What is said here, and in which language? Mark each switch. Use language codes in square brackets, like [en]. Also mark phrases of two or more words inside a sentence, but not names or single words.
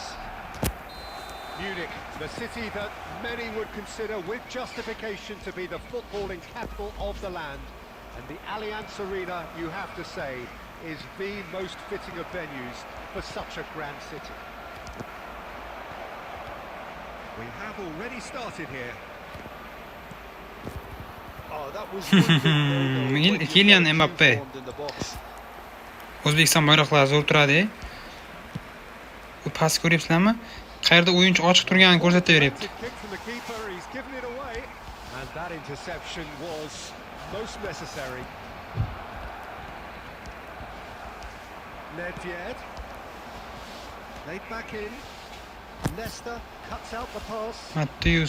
[en] Munich, the city that many would consider with justification to be the footballing capital of the land. And the Allianz Arena, you have to say, is the most fitting of venues for such a grand city. We have already started here. Kylian Mbappe. [uz] O'zbekiston bayroqlari zo'r turadi. Bu pas ko'ryapsizlarmi? Qayerda o'yinchi ochiq turganini ko'rsatib beryapti. [en] And that interception was most necessary. Nedved laid back in. Nesta cuts out the pass. Matthews.